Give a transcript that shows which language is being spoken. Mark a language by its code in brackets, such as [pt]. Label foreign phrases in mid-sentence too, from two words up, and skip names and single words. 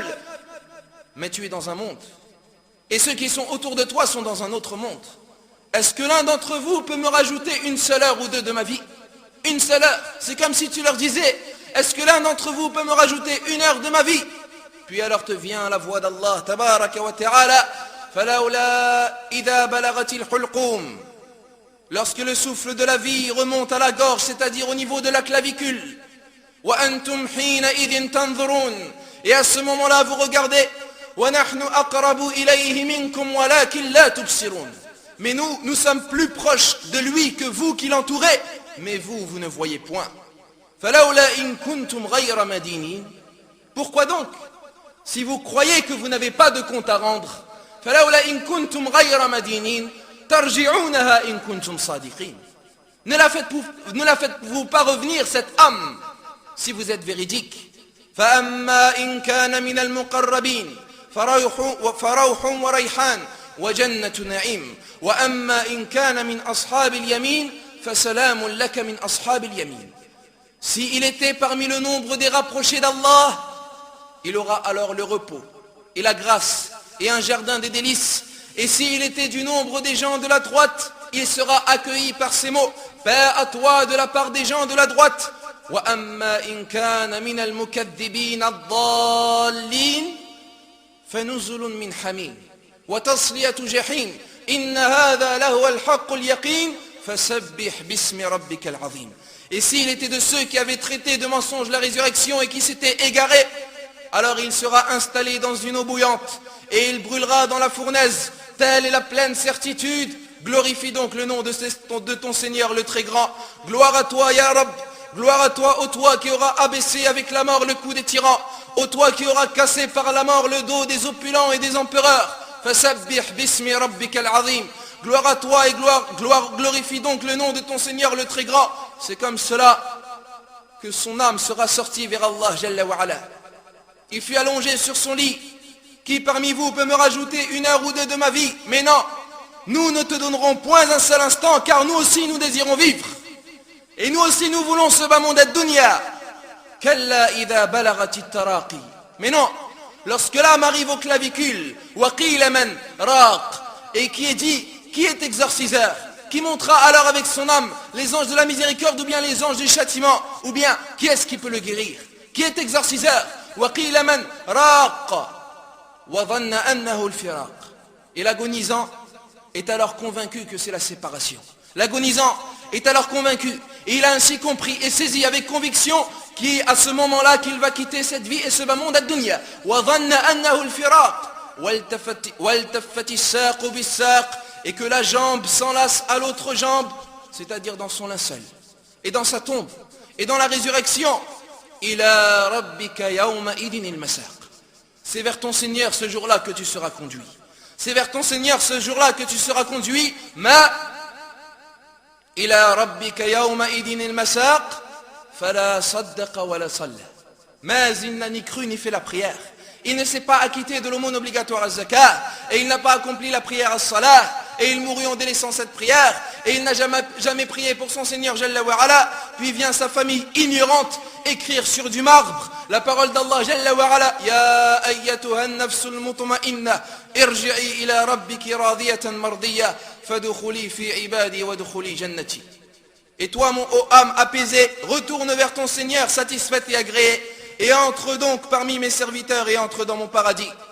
[fr] Mais tu es dans un monde, et ceux qui sont autour de toi sont dans un autre monde. Est-ce que l'un d'entre vous peut me rajouter une seule heure ou deux de ma vie? Une seule heure. C'est comme si tu leur disais, est-ce que l'un d'entre vous peut me rajouter une heure de ma vie? Puis alors te vient la voix d'Allah, [ar] تبارك وتعالى فلولا إذا بلغت الحلقوم. [fr] Lorsque le souffle de la vie remonte à la gorge, c'est-à-dire au niveau de la clavicule, [ar] وأنتم حينئذ تنظرون. [fr] Et à ce moment-là, vous regardez, [ar] ونحن أقرب إليه منكم ولكن لا تبصرون. [fr] Mais nous sommes plus proches de lui que vous qui l'entourez. Mais vous ne voyez point. [ar] فَلَوْلَا إِن كُنْتُمْ غَيْرَ مَدِينِينَ. [fr] Pourquoi donc, si vous croyez que vous n'avez pas de compte à rendre, [ar] فَلَوْلَا إِن كُنْتُمْ غَيْرَ مَدِينِينَ تَرْجِعُونَهَا إِن كُنْتُمْ صَادِقِينَ. [fr] Ne la faites-vous pas revenir cette âme si vous êtes véridique. [ar] فَأَمَّا إِن كَانَ مِنَ الْمُقَرَّبِينَ فَرَوْحٌ وَرَيْحَانٌ وَجَنَّةُ نَعِيمٍ وَأَمَّا إِن كَانَ مِنْ أَصْحَابِ الْيَمِينِ فَسَلَامٌ لَكَ مِنْ أَصْحَابِ الْيَمِينِ. [fr] S'il était parmi le nombre des rapprochés d'Allah, il aura alors le repos et la grâce et un jardin des délices. Et s'il était du nombre des gens de la droite, il sera accueilli par ces mots: paix à toi de la part des gens de la droite. [ar] وَأَمَّا إِن كَانَ مِنَ الْمُكَذِّبِينَ الضَّالِّينَ فَنُزُلٌ مِّنْ حَمِيمٍ وَتَصْلِيَةُ جَحِيمٍ إِنَّ هَذَا لَهُوَ الْحَقُّ الْيَقِينُ فَسَبِّحْ بِاسْمِ رَبِّكَ الْعَظِيمِ. [fr] Et s'il était de ceux qui avaient traité de mensonge la résurrection et qui s'étaient égarés, alors il sera installé dans une eau bouillante et il brûlera dans la fournaise. Telle est la pleine certitude. Glorifie donc le nom de ton Seigneur le très grand. Gloire à toi, [ar] يا رب. [fr] Gloire à toi, ô toi qui auras abaissé avec la mort le cou des tyrans, ô toi qui auras cassé par la mort le dos des opulents et des empereurs. [ar] فسبح باسم ربك العظيم. [fr] Gloire à toi et glorifie donc le nom de ton Seigneur le très grand. C'est comme cela que son âme sera sortie vers Allah [ar] جل وعلا. [fr] Il fut allongé sur son lit. Qui parmi vous peut me rajouter 1 heure ou 2 de ma vie? Mais non, nous ne te donnerons point un seul instant, car nous aussi nous désirons vivre. Et nous aussi nous voulons ce bas monde ad-dunya. [ar] كلا إذا بلغت التراقي. [fr] Mais non, lorsque l'âme arrive au clavicule, [ar] وقيل من راق, [fr] et qui est dit, qui est exorciseur? Qui montera alors avec son âme les anges de la miséricorde ou bien les anges du châtiment? Ou bien, qui est-ce qui peut le guérir? Qui est exorciseur? [ar] وقيل من راق وظن أنه الفراق. [fr] Et l'agonisant est alors convaincu que c'est la séparation. L'agonisant est alors convaincu, et il a ainsi compris et saisi avec conviction qu'à à ce moment-là qu'il va quitter cette vie et ce bas monde ad-dunya. Et que la jambe s'enlace à l'autre jambe, c'est-à-dire dans son linceul, et dans sa tombe, et dans la résurrection. [ar] إلى ربك يومئذ المساق. [fr] C'est vers ton Seigneur ce jour-là que tu seras conduit. C'est vers ton Seigneur ce jour-là que tu seras conduit. [ar] ما إلى ربك يومئذ المساق فلا صدق ولا صلى. [fr] Mais il n'a ni cru ni fait la prière. Il ne s'est pas acquitté de l'aumône obligatoire à zakat, et il n'a pas accompli la prière à salat, et il mourut en délaissant cette prière, et il n'a jamais prié pour son Seigneur [ar] جل وعلا. [fr] Puis vient sa famille ignorante écrire sur du marbre la parole d'Allah [ar] جل وعلا: يا أيتها النفس المطمئنة ارجعي إلى ربك راضية مرضية فادخلي في عبادي وادخلي جنتي. [fr] Et toi, mon ô âme apaisée, retourne vers ton Seigneur satisfaite et agréée, et entre donc parmi mes serviteurs et entre dans mon paradis.